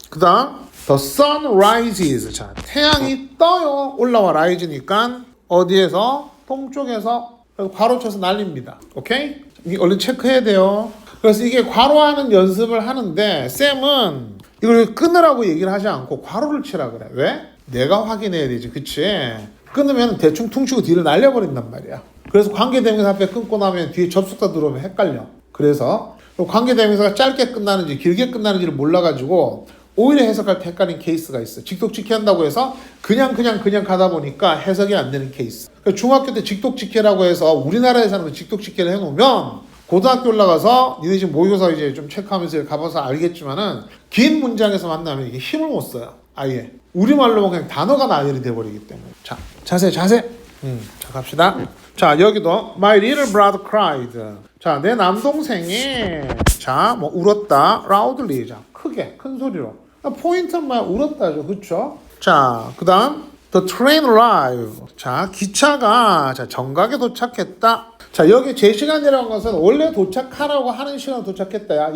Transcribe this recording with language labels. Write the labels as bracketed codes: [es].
[ko] 그 다음 [en] The sun rises. [ko] 자, 태양이 떠요. 올라와 rise니까 어디에서? 동쪽에서 괄호 쳐서 날립니다. 오케이? 얼른 체크해야 돼요. 그래서 이게 괄호하는 연습을 하는데 쌤은 이걸 끊으라고 얘기를 하지 않고 괄호를 치라 그래. 왜? 내가 확인해야 되지. 그치? 끊으면 대충 퉁치고 뒤를 날려버린단 말이야. 그래서 관계대명사 앞에 끊고 나면 뒤에 접속사 들어오면 헷갈려. 그래서 관계대명사가 짧게 끝나는지 길게 끝나는지를 몰라가지고 오히려 해석할 때 헷갈린 케이스가 있어. 직독직해 한다고 해서 그냥 가다 보니까 해석이 안 되는 케이스. 그러니까 중학교 때 직독직해라고 해서 우리나라에서 하는 직독직해를 해놓으면 고등학교 올라가서 니네 지금 모의고사 이제 좀 체크하면서 가봐서 알겠지만은 긴 문장에서 만나면 이게 힘을 못 써요. 아예. 우리말로만 그냥 단어가 나열이 돼버리기 때문에. 자, 자세. 자, 갑시다. 자, 여기도 [en] My little brother cried. [ko] 자, 내 남동생이 자, 뭐 울었다. loudly. 자, 크게, 큰 소리로. 포인트는 뭐야? 울었다죠. 그쵸? 자, 그 다음 [en] The train arrived. [ko] 자, 기차가 자, 정각에 도착했다. 자, 여기 제 시간이라는 것은 원래 도착하라고 하는 시간에 도착했다.